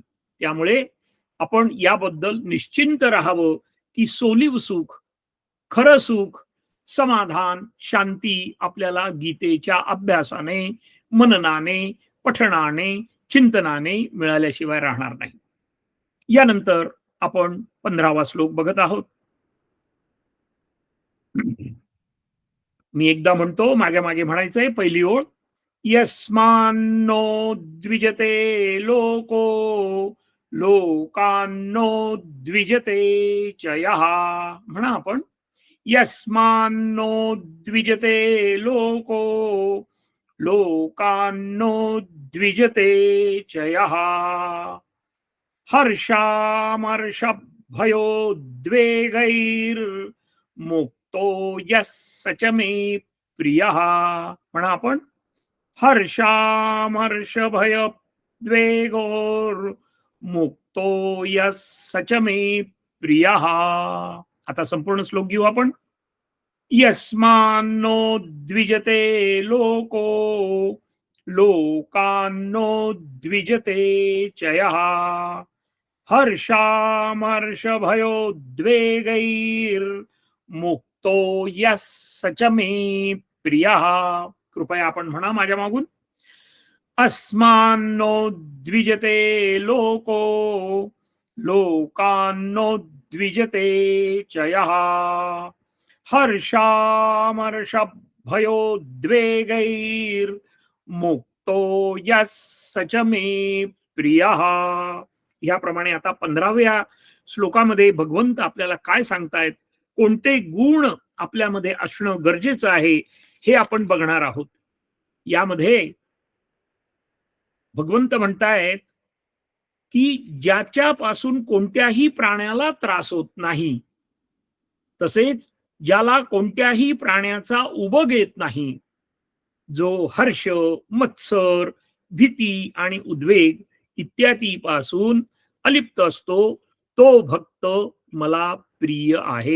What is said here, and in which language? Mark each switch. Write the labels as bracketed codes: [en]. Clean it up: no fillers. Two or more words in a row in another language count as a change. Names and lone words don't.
[mr] त्यामुळे आपण याबद्दल निश्चिंत राहावं, की सोलीव सुख, खरं सुख, समाधान, शांती आपल्याला गीतेच्या अभ्यासाने, मननाने, पठणाने, चिंतनाने मिळाल्याशिवाय राहणार नाही. यानंतर आपण 15वा श्लोक बघत आहोत. मी एकदा म्हणतो, मागे मागे म्हणायचंय. पहिली ओळ. [sa] यस्मान्नो द्विजते लोको लोकान्नो द्विजते च यः. [mr] म्हणा आपण. [sa] यस्मान्नो द्विजते लोको लोकान्नो द्विजते च यः. हर्षामर्षभयोद्वेगैर्मुक्तो यः स च मे प्रियः. [mr] म्हणा आपण. [sa] हर्षामर्षभयोद्वेगोर्मुक्तो यः स च मे प्रियः. [mr] आता संपूर्ण श्लोक घेऊ आपण. [sa] यस्मान्नो द्विजते लोको लोकान्नो द्विजते च यः. हर्षामर्षभयोद्वेगैर्मुक्तो यः स च मे प्रियः. [mr] कृपया आपण म्हणा माझ्या मागून. [sa] अस्मान्नो द्विजते लोको लोकान्नो द्विजते च यः. हर्षामर्षभयोद्वेगैर्मुक्तो यः स च मे प्रियः. [mr] याप्रमाणे आता 15व्या श्लोकामध्ये भगवंत आपल्याला काय सांगतायत, कोणते गुण आपल्यामध्ये असणं गरजेचं आहे, हे आपण बघणार आहोत. यामध्ये भगवंत म्हणतायत, की ज्याच्यापासून कोणत्याही प्राण्याला त्रास होत नाही, तसेच ज्याला कोणत्याही प्राण्याचा उबग येत नाही, जो हर्ष, मत्सर, भीती आणि उद्वेग इत्यादी पासून अलिप्त असतो, तो भक्त मला प्रिय आहे.